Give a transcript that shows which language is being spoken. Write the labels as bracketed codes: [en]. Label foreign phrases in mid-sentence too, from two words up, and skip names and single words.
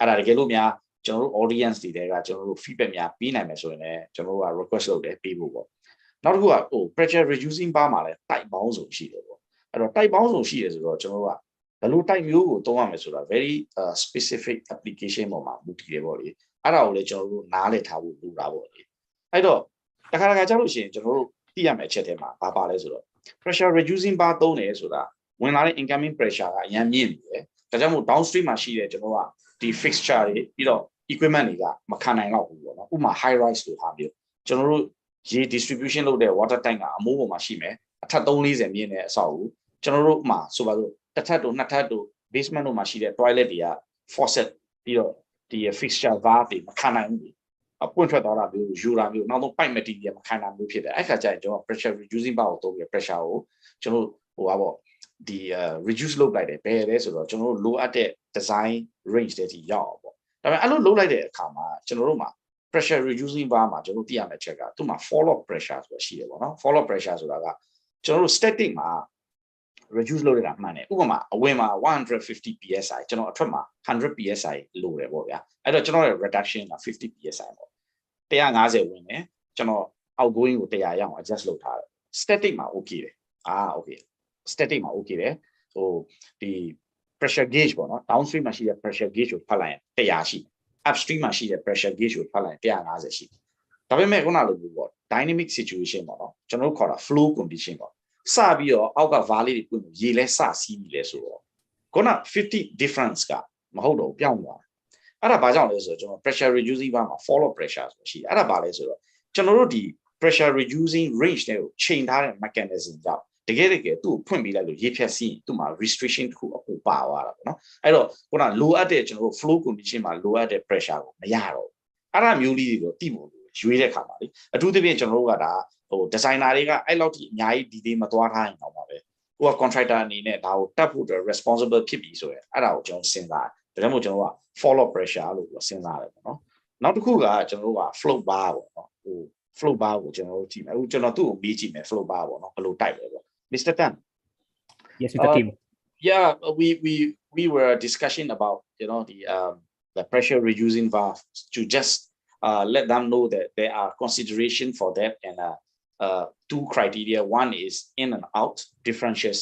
[my] ဒါတကယ်လို့များကျွန်တော်တို့ audience တွေကကျွန်တော်တို့ feedback များပေးနိုင်မယ်ဆိုရင်လည်းကျွန်တော်တို့က request လုပ်တယ်ပေးဖို့ပေါ့နောက်တစ်ခုကဟို [en] pressure reducing bar [my] မှာလည်း type ပေါင်းစုံရှိတယ်ပေါ့အဲ့တော့ type ပေါင်းစုံရှိတယ်ဆိုတော့ကျွန်တော်တို့ကဘယ်လို type မျိုးကိုသုံးရမယ်ဆိုတာ [en] very specific application [my] ပေါ်မှာမူတည်တယ်ပေါ့လေအဲ့ဒါကိုလည်းကျွန်တော်တို့နားလည်ထားဖို့လိုတာပေါ့လေအဲ့တော့တခါကြားလို့ရှိရင်ကျွန်တော်တို့သိရမယ့်အချက်ထဲမှာဘာပါလဲဆိုတော့ [en] pressure reducing bar [my] သုံးတယ်ဆိုတာဝင်လာတဲ့ [en] incoming pressure [my] ကအရင်မြင့်နေတယ်ဒါကြောင့်မို့ downstream မှာရှိတဲ့ကျွန်တော်ကဒီ fixture တွေပြီးတော့ equipment တွေကမခံနိုင်တော့ဘူးပေါ့နော်ဥပမာ [en] high rise [my] လို့ဟာမျိုးကျွန်တော်တို့ distribution လုပ်တဲ့ [en] water tank [my] ကအမိုးပေါ်မှာရှိမယ်အထက်340မြင့်တဲ့အဆောက်အဦကျွန်တော်တို့မှာဆိုပါစို့တစ်ထပ်တို့နှစ်ထပ်တို့ basement တို့မှာရှိတဲ့ toilet တွေက faucet ပြီးတော့ဒီ [en] fixture valve [my] တွေမခံနိုင်ဘူးအပွင့်ထွက်သွားတာမျိုးယူတာမျိုးနောက်ဆုံး [en] pipe material [my] မခံနိုင်ဘူးဖြစ်တယ်အဲ့ခါကျရင်ကျွန်တော် [en] pressure reducing valve [my] ကိုသုံးပြီး pressure ကိုကျွန်တော်ဟိုပါပေါ့ဒီ reduce လုပ်လိုက်တယ်ဘယ်လဲဆိုတော့ကျွန်တော်တို့လိုအပ်တဲ့ [en] design range [my] တွေထိရောက်အောင်ပေါ့ဒါပေမဲ့အဲ့လိုလုပ်လိုက် တဲ့အခါမှာကျွန်တော်တို့မှာ [en] pressure reducing valve [my] မှာကျွန်တော်တို့သိရမယ့်ချက်ကသူ့မှာ [en] fall off pressure [my] ဆိုတာရှိတယ်ပေါ့နော် [en] fall off pressure [my] ဆိုတာကကျွန်တော်တို့ static မှာ reduce လုပ်ရတာမှန်တယ်ဥပမာအဝင်မှာ150 psi ကျွန်တော်အထွက်မှာ100 psi လိုတယ်ပေါ့ဗျာအဲ့တော့ကျွန်တော်ရဲ့ reduction က50 psi ပေါ့150ဝင်တယ်ကျွန်တော် outgoing ကို100ရအောင် adjust လုပ်ထားတယ် static မှာ okay တယ်okay static မှာ okay တယ်ဟိုဒီ [en] pressure gauge [my] ပေါ့နော် downstream မှာရှိတဲ့ [en] pressure gauge [my] ကိုဖတ်လိုက်ရင်100ရှိ upstream မှာရှိတဲ့ pressure gauge ကိုဖတ်လိုက်ရင်150ရှိဒါပေမဲ့ခုနလိုမျိုးပေါ့ [en] dynamic situation [my] ပေါ့နော်ကျွန်တော်တို့ခေါ်တာ [en] flow condition [my] ပေါ့စပြီးတော့အောက်က valve တွေပွင့်လို့ရေလဲစစီးပြီ လဲဆိုတော့ခုန50 difference ကမဟုတ်တော့ပြောင်းသွားအဲ့ဒါဘာကြောင့်လဲဆိုတော့ကျွန်တော် [en] pressure reducing valve [my] မှာ [en] fall off pressure [my] ဆိုရှိတယ်အဲ့ဒါဘာလဲဆိုတော့ကျွန်တော်တို့ဒီ [en] pressure reducing range [my] တွေကိုချိန်ထား တဲ့ mechanism ကြောင့်တကယ်သူ့ကိုဖွင့်ပေးလိုက်လို့ရေဖြတ်စီးရင်သူ့မှာ restriction တစ်ခုအပူပါသွားတာပေါ့နော်အဲ့တော့ခုနလိုအပ်တဲ့ကျွန်တော်တို့ [en] flow condition [my] မှာလိုအပ်တဲ့ pressure ကိုမရတော့အဲ့ဒါမျိုးလေးတွေကိုတိဖို့ရွေးတဲ့ခါမှာလေအထူးသဖြင့်ကျွန်တော်တို့ကဒါဟို designer တွေကအဲ့လောက်ထိအများကြီး detail မသွားထားရင်တော့ပါပဲဟိုက contractor အနေနဲ့ဒါကိုတတ်ဖို့ responsible ဖြစ်ပြီဆိုရင်အဲ့ဒါကိုကျွန်တော်စဉ်းစားတယ်ဒါကြောင့်မို့ကျွန်တော်က [en] follow pressure [my] လို့စဉ်းစားတယ်ပေါ့နော်နောက်တစ်ခုကကျွန်တော်တို့က [en] float bar [my] ပေါ့နော်ဟို [en] float bar [my] ကိုကျွန်တော်တို့ကြည့်မယ်အခုကျွန်တော်သူ့ကိုမေးကြည့်မယ် [en] float bar [my] ပေါ့နော်ဘယ်လိုတိုက်လဲပေါ့ Mr. Tan [en] Yes, Mr. Kim. Yeah, we were discussing about the pressure reducing valve to just let them know that there are consideration for that and two criteria. One is in and out differentials.